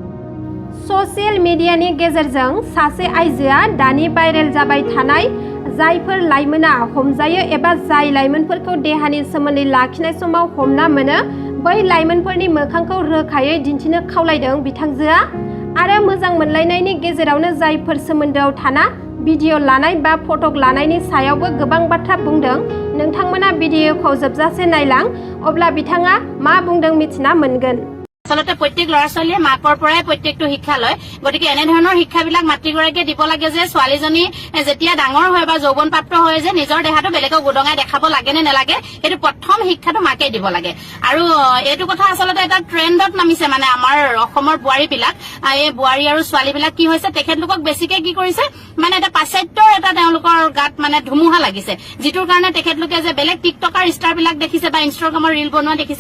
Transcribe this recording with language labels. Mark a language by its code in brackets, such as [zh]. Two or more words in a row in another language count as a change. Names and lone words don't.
[brx] ससियेल मिडियानि गेजेरजों सासे आइजोआ दानि भाइरेल जाबाय थानाय जायफोर लाइमोना हमजायो एबा जाय लाइमोनफोरखौ देहानि सोमोन्दै लाखिनाय समाव हमना मोनो बै लाइमोनफोरनि मोखांखौ रोखायै दिन्थिनो खावलायदों बिथांजोआ। आरो मोजां मोनलायनायनि गेजेरावनो जायफोर सोमोन्दोआव थाना भिडिअ लानाय बा फटक लानायनि सायावबो गोबां बाथ्रा बुंदों। नोंथांमोना भिडिअखौ जोबजासे नायलां अब्ला बिथाङा मा बुंदों मिथिना मोनगोन। [as] আচলতে প্ৰত্যেক ল'ৰা ছোৱালীয়ে মাকৰ পৰাই প্ৰত্যেকটো শিক্ষা লয়। গতিকে এনেধৰণৰ শিক্ষাবিলাক মাতৃগৰাকীয়ে দিব লাগে যে ছোৱালীজনী যেতিয়া ডাঙৰ হয় বা যৌৱনপ্ৰাপ্ত হয় যে নিজৰ দেহাটো বেলেগক উদঙাই দেখাব লাগে নে নালাগে সেইটো প্ৰথম শিক্ষাটো মাকে দিব লাগে। আৰু এইটো কথা আচলতে এটা ট্ৰেণ্ডত নামিছে মানে আমাৰ অসমৰ বোৱাৰীবিলাক এই বোৱাৰী আৰু ছোৱালীবিলাক কি হৈছে তেখেতলোকক বেছিকে কি কৰিছে মানে এটা পাশ্চাত্যৰ এটা তেওঁলোকৰ গাত মানে ধুমুহা লাগিছে যিটোৰ কাৰণে তেখেতলোকে যে বেলেগ টিকটকাৰ ষ্টাৰবিলাক দেখিছে বা ইনষ্টাগ্ৰামৰ ৰিল বনোৱা দেখিছে।